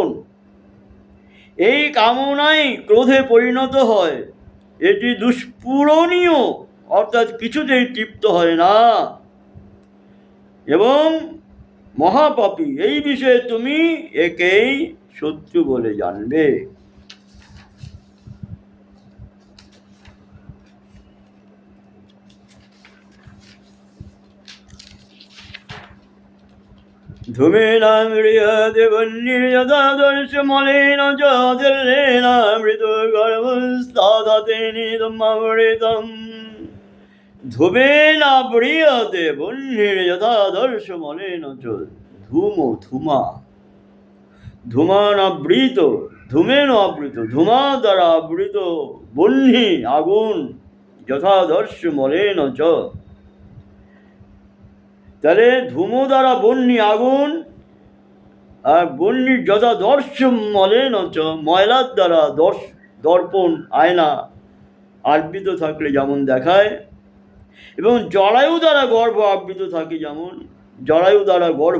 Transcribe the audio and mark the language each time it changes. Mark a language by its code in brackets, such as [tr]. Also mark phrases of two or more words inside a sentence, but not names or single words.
[bn] এই কামনাই ক্রোধে পরিণত হয়। এটি দুষ্পূরণীয় অর্থাৎ কিছুতেই তৃপ্ত হয় না এবং মহাপাপী। এই বিষয়ে তুমি একেই শত্রু বলে জানবে। [sa] ধূমেন মৃয়তে বহ্নির্যথাদর্শ মলেন জলেন মৃত গর্ভস্তাদতে নিদমৃতম। ধূমেন ম্রিয়তে বহ্নির্যথাদর্শ মলেন চ। [bn] ধূম, ধূমা, ধূমান আবৃত, ধূমেন আবৃত, ধূমা দ্বারা আবৃত বহ্নি আগুন, [sa] যথাদর্শ মলেন চ। [bn] তাহলে ধূম দ্বারা বহ্নি আগুন আর [sa] বহ্নির যথাদর্শ মলেন চ, [bn] ময়লার দ্বারা দর্পণ আয়না আবৃত থাকলে যেমন দেখায়, এবং জরায়ু দ্বারা গর্ভ আবৃত থাকে, যেমন জরায়ু দ্বারা